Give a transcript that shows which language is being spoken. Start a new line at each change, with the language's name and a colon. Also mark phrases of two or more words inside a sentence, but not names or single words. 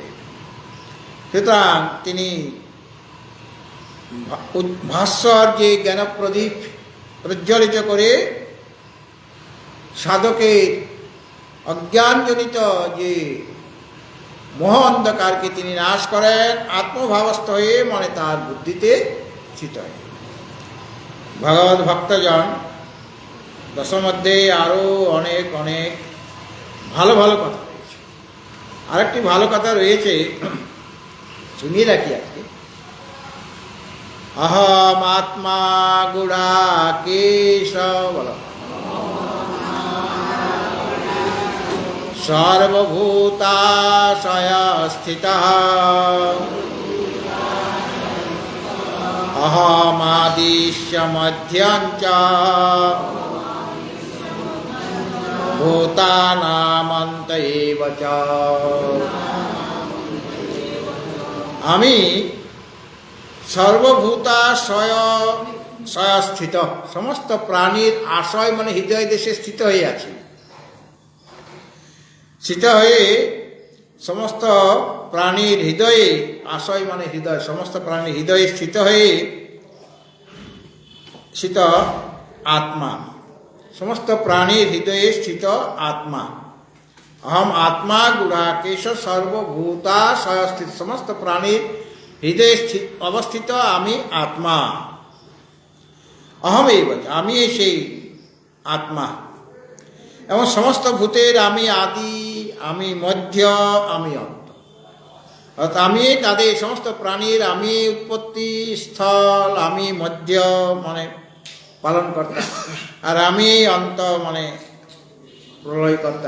Bangla: সুতরাং তিনি ভাস্বর যে জ্ঞানপ্রদীপ প্রজ্বলিত করে সাধকের অজ্ঞানজনিত যে মোহ অন্ধকারকে তিনি নাশ করেন, আত্মভাবস্থ হয়ে মানে তার বুদ্ধিতে স্থিত হয়। ভগবত ভক্তজন দশম অধ্যায়ে আরও অনেক অনেক ভালো ভালো কথা রয়েছে। আরেকটি ভালো কথা রয়েছে, শুনিয়ে রাখি আজকে।
Sanskrit: अहम आत्मा गुडाकेश बल सर्वभूताशय स्थितः अहमादिश्य मध्यञ्च भूतानामन्त एव च।
Bangla: আমি সর্বভূতাশয় স্থিত, সমস্ত প্রাণীর আশয় মানে হৃদয় দেশে স্থিত হয়ে আছি। স্থিত হয়ে সমস্ত প্রাণীর হৃদয়ে, আশয় মানে হৃদয়, সমস্ত প্রাণীর হৃদয়ে স্থিত হয়ে স্থিত আত্মা, সমস্ত প্রাণীর হৃদয়ে স্থিত আত্মা।
Sanskrit: अहम आत्मा गुडाकेश सर्वभूताशय स्थित,
Bangla: সমস্ত প্রাণীর হৃদয় অবস্থিত আমি আত্মা।
Sanskrit: अहम एव,
Bangla: आमी সেই आत्मा এবং সমস্ত ভূতের আমি আদি, আমি মধ্য, আমি অন্ত। অর্থাৎ আমি তাদের সমস্ত প্রাণীর আমি উৎপত্তি স্থল, আমি মধ্য মানে পালনকর্তা, আর আমি অন্ত মানে প্রলয়কর্তা।